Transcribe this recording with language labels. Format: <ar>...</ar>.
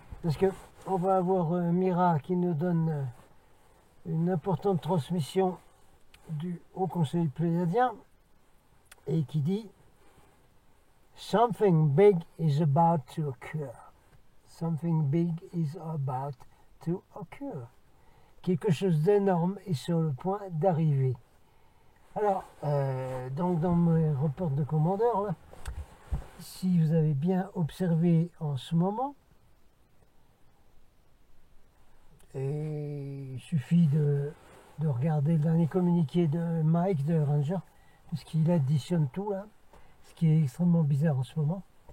<fr>Parce que on va avoir Mira qui nous donne une importante transmission du Haut Conseil pléiadien et qui dit</fr> <en>Something big is about to occur. Something big is about to occur.</en> <fr>Quelque chose d'énorme est sur le point d'arriver. Alors, donc dans mes reports de commandeur, là, si vous avez bien observé en ce moment, et il suffit de regarder le dernier communiqué de Mike de Ranger, parce qu'il additionne tout là, ce qui est extrêmement bizarre en ce moment.</fr>